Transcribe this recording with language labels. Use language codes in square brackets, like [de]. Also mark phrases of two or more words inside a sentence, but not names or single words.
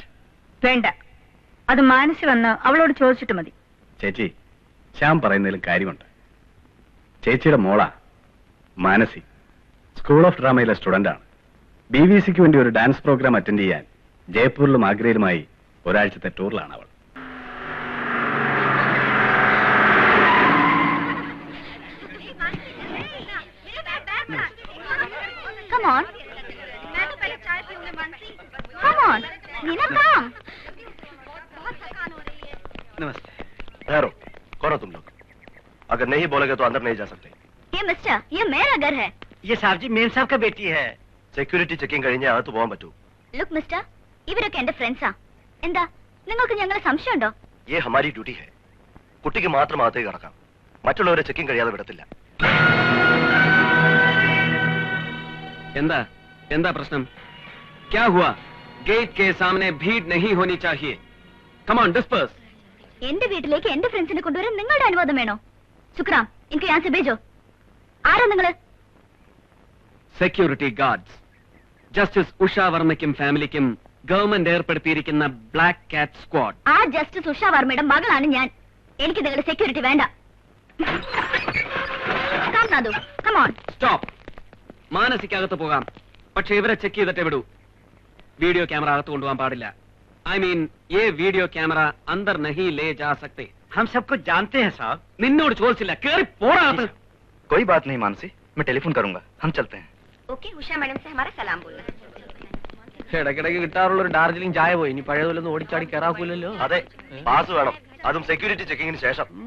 [ml] വേണ്ട, അത് മാനസി വന്ന് അവളോട് ചോദിച്ചിട്ട് മതി. ചേച്ചി, ശ്യാം പറയുന്നതിലും കാര്യമുണ്ട്. ചേച്ചിയുടെ മോളാ മാനസി. സ്കൂൾ ഓഫ് ഡ്രാമയിലെ സ്റ്റുഡന്റാണ്. BBC-ക്ക് വേണ്ടി ഒരു [en] dance program [ml] അറ്റൻഡ് ചെയ്യാൻ ജയ്പൂരിലും ആഗ്രയിലുമായി ഒരാഴ്ചത്തെ ടൂറിലാണ് അവൾ. [en] Come on. Come on. Nina, come. [hi] नमस्ते. ठहरो, कौन हो तुम लोग? अगर नहीं बोलेगे तो अंदर नहीं जा सकते. ये मिस्टर, ये मेरा घर है. ये साहब जी मेम साहब का बेटी है. [en] security checking [ml] കഴിഞ്ഞേ അകത്ത് പോകാൻ പറ്റൂ. [en] look mister, [ml] ഇവരൊക്കെ എന്റെ ഫ്രണ്ട്സാ. എന്താ നിങ്ങൾക്ക് ഞങ്ങളെ സംശയമുണ്ടോ? [hi] ये हमारी ड्यूटी है. [ml] കുട്ടിക്ക് മാത്രം അകത്തേക്ക് കടക്കാം. മറ്റുള്ളവരെ ചെക്കിംഗ് കഴിയാതെ വിടത്തില്ല. എന്താ എന്താ പ്രശ്നം? [hi] क्या हुआ? गेट के सामने भीड़ नहीं होनी चाहिए. [en] Come on, disperse. [ml] എന്റെ വീട്ടിലേക്ക് എന്റെ ഫ്രണ്ട്സിനെ കൊണ്ടുവരാൻ നിങ്ങളുടെ അനുവാദം വേണോ? ശുക്രാം, എനിക്ക് [hi] यहाँ से भेजो. [ml] ആരാ നിങ്ങള്? [en] security guards. [ml] ജസ്റ്റിസ് ഉഷ വർമ്മയ്ക്കും ഫാമിലിക്കും ഗവൺമെന്റ് ഏർപ്പെടുത്തിയിരിക്കുന്ന [en] black cat squad. [ml] ആ ജസ്റ്റിസ് ഉഷ വർമ്മയുടെ മകളാണ് ഞാൻ. എനിക്ക് നിങ്ങളുടെ സെക്യൂരിറ്റി വേണ്ട. [en] Come, Nadu. Come on. സ്റ്റോപ്പ്. [ml] മാനസിക്കകത്ത് പോകാം, പക്ഷെ ഇവരെ ചെക്ക് ചെയ്തിട്ടേ വിടൂ. [en] video camera [ml] അകത്ത് കൊണ്ടുപോകാൻ പാടില്ല. [en] I mean, [hi] ये [en] video camera [hi] अंदर नहीं ले जा सकते. हम सबको जानते हैं साहब. [ml] നിന്നോട് ചോദിച്ചില്ല, കേറി പോടാ. [hi] कोई बात नहीं मानसी, मैं टेलीफोन करूंगा. हम चलते हैं. ओके, उषा मैडम से हमारा सलाम बोलना. [ml] ഇടയ്ക്കിടയ്ക്ക് കിട്ടാറുള്ള ഒരു ഡാർജിലിംഗ് ചായ പോയി. ഇനി പഴയതുപോലൊന്നും ഓടിച്ചാടി കയറാക്കൂലല്ലോ. അതെ, പാസ് വേണം. അതും [en] security checking [ml] ശേഷം.